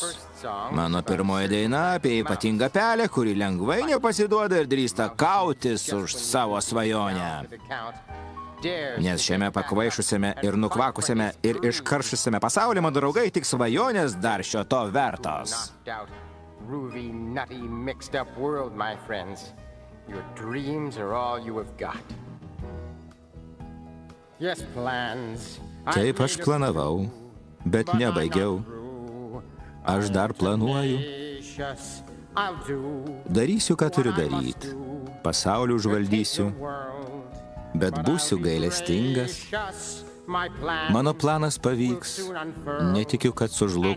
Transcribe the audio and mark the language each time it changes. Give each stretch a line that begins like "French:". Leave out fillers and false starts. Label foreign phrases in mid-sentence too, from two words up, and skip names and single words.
Lithuanian: Mano pirmoji daina apie ypatingą pelę, kuri lengvai nepasiduoda ir drįsta kautis už savo svajonę. Nes šiame pakvaišusiame ir nukvakusiame ir iškaršusiame pasaulyje, mano draugai, tik svajonės dar šio to vertos.
English: Groovy, nutty, mixed up world, my friends. Your dreams are all you have got. Yes, plans.
Lithuanian: Taip aš planavau, bet nebaigiau. Aš dar planuoju. Darysiu, ką turiu daryti. Pasaulį užvaldysiu, bet būsiu gailestingas. Mano planas pavyks. Netikiu, kad sužlugs.